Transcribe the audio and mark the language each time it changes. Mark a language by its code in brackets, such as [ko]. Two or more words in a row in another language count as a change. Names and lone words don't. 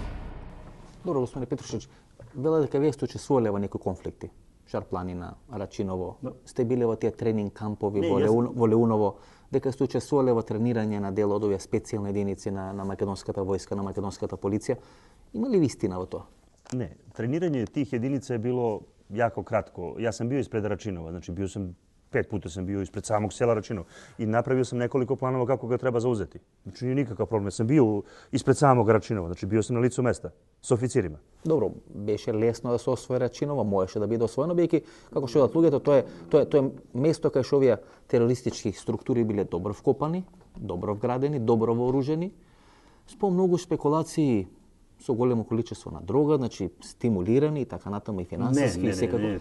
[mk] Добро, господине Петрушич, вела дека вие сте учествувале во некои конфликти. Шарпланина, Рачиново, сте биле во тие тренинг кампови во Леуново, дека сте учествувале во тренирање на дел од овие специјални единици на македонската војска, на македонската полиција. Има ли вистина во тоа? [sr] Не, тренирање тих единица е било jako kratko. Ja sam bio ispred Račinova, znači bio sam 5 puta sam bio ispred samog sela Račinova i napravio sam nekoliko planova kako ga treba zauzeti. Znači nije nikakav problem. Ja sam bio ispred samog Račinova, znači bio sam na licu mesta s oficirima. [mk] Добро, беше лесно да се освои Рачиново, можеше да биде освоено, бидејќи како што видат луѓето, тоа е место кај што овие терористички структури биле добро вкопани, добро вградени, добро вооружени, со многу спекулации со големо количество на дрога, значи стимулирани и така натаму и финансиски и секако.